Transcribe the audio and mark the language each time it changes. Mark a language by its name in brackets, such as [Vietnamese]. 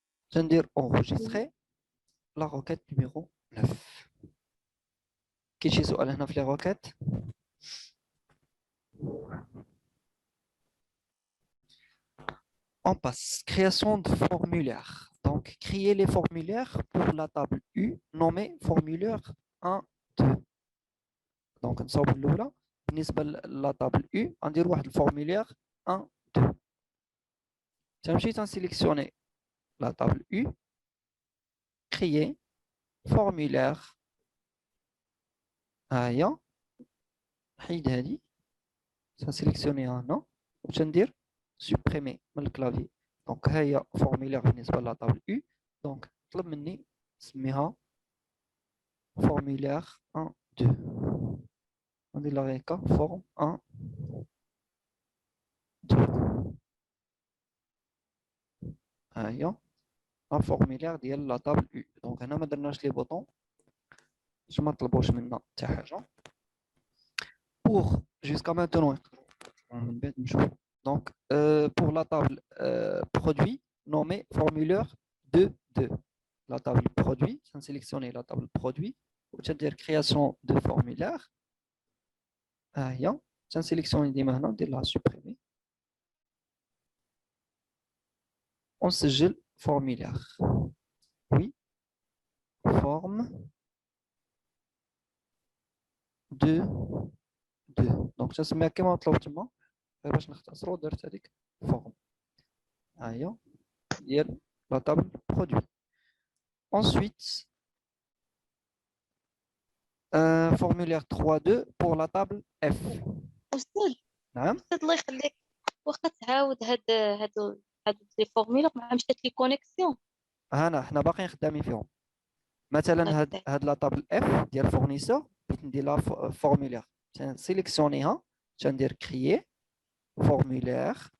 [Arabic] تندير [French] enregistrer la requête numéro 9. [Arabic] كاين شي سؤال هنا في لي روكيت؟ [French] On passe. Création de formulaire. Donc, créer les formulaires pour la table U nommée formulaire 1, 2. [Arabic] Donc, نصاوب الأولى بالنسبة لا table U غندير واحد الفورمولير 1 2. [French] تنمشي تنسيليكسيوني la table U, créer formulaire. [Arabic] ها هي نحيد هادي تنسيليكسيونيها هنا وتندير supprimer من الكلافي. دونك ها هي فورمولير بالنسبة لا table U. دونك طلب مني نسميها formulaire 1 2. On dit la هكا form 1 2. هي لا فورميلير ديال لا طابل U. دونك هنا ما درناش لي بوطون باش ما طلبوش منا حتى حاجه. [French] Pour jusqu'à maintenant [Arabic] من بعد نشوف. [French] Donc pour la table produit nommée formulaire 2. La table produit, je vais sélectionner la table produit, je vais création de formulaire. Je vais sélectionner maintenant de la supprimer. On sigile formulaire. Oui, forme 2. Donc je vais mettre [Arabic] كما طلبت باش نختصروا درت هذيك forme. ديال [French] la table produit. Ensuite, formulaire 3.2 pour la table F. [Arabic] أستاذ نعم. أستاذ الله يخليك، واخا تعاود هاد لي فورميلا ما مشات لي كونيكسيون. حنا باقيين خدامين فيهم. مثلا هاد لا طابل اف ديال فورنيسور بغيت ندير لها فورمولير، تنسيليكسيونيها تندير كريي فورمولير.